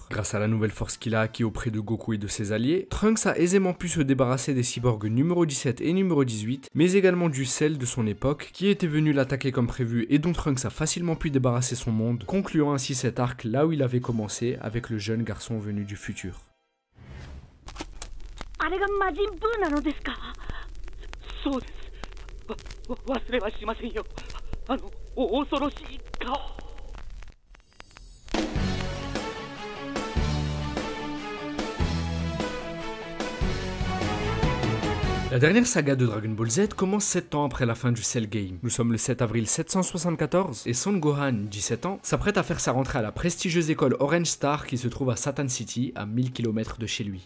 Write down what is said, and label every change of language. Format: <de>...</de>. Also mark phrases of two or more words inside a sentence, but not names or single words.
<fr>Grâce à la nouvelle force qu'il a acquis auprès de Goku et de ses alliés, Trunks a aisément pu se débarrasser des cyborgs numéro 17 et numéro 18, mais également du Cell de son époque, qui était venu l'attaquer comme prévu et dont Trunks a facilement pu débarrasser son monde, concluant ainsi cet arc là où il avait commencé avec le jeune garçon venu du futur.</fr> <ja>あれが魔人ブーなのですか？そうです。忘れはしませんよ。恐ろしい顔。</ja> <fr>La dernière saga de Dragon Ball Z commence 7 ans après la fin du Cell Game. Nous sommes le 7 avril 774 et Son Gohan, 17 ans, s'apprête à faire sa rentrée à la prestigieuse école Orange Star qui se trouve à Satan City, à 1000 km de chez lui.</fr>